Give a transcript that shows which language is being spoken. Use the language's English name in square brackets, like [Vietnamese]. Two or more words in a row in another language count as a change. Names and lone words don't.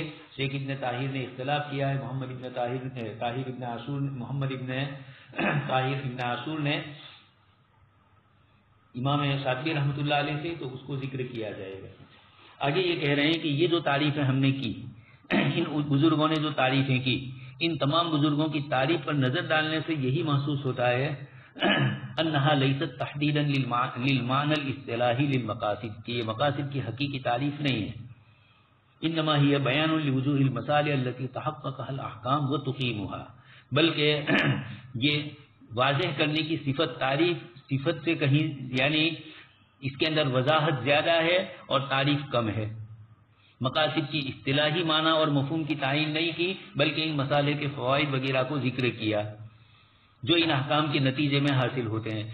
[Urdu] شیخ ابن طاہر نے اختلاف کیا ہے، محمد ابن طاہر ابن عاشور نے امام شاطبی رحمۃ اللہ علیہ سے، تو اس کو ذکر کیا جائے گا. آگے یہ کہہ رہے ہیں کہ یہ جو تعریفیں ہم نے کی، ان بزرگوں نے جو تعریفیں کی، ان تمام بزرگوں کی تعریف پر نظر ڈالنے سے یہی محسوس ہوتا ہے [Arabic] انہا لیست تحدیدا للمعنی الاصطلاحی للمقاصد، [Urdu] کہ یہ مقاصد کی حقیقی تعریف نہیں ہے. [Arabic] انما ہی بیان لوجوہ المصالح التي تحققها الاحکام وتقیمها، [Urdu] بلکہ یہ واضح کرنے کی صفت، تعریف صفت سے کہیں، یعنی اس کے اندر وضاحت زیادہ ہے اور تعریف کم ہے. مقاصد کی اصطلاحی معنی اور مفہوم کی تعین نہیں کی، بلکہ ان مسائل کے فوائد وغیرہ کو ذکر کیا جو ان احکام کے نتیجے میں حاصل ہوتے ہیں.